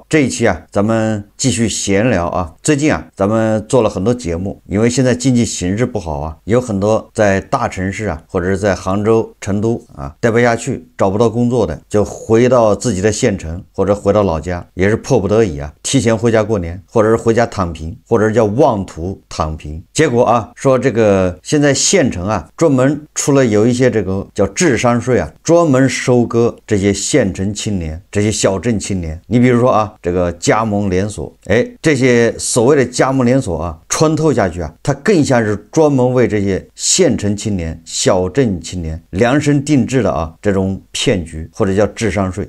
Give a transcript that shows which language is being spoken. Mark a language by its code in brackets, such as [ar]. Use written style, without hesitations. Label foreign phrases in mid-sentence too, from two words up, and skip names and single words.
[zh] 這一期啊，咱們繼續閒聊啊。最近啊，咱們做了很多節目，因為現在經濟形勢不好啊，有很多在大城市啊，或者是在杭州、成都啊，待不下去，找不到工作的，就回到自己的縣城或者回到老家，也是迫不得已啊，提前回家過年，或者是回家躺平，或者是叫妄图躺平。結果啊，說这個現在縣城啊，專門出了有一些這個叫智商稅啊，專門收割這些縣城青年、這些小鎮青年。你比如說啊，這個加盟連鎖，這些所謂的加盟連鎖啊，穿透下去啊，它更像是專門為這些縣城青年、小鎮青年量身定制的啊這種騙局，或者叫智商稅。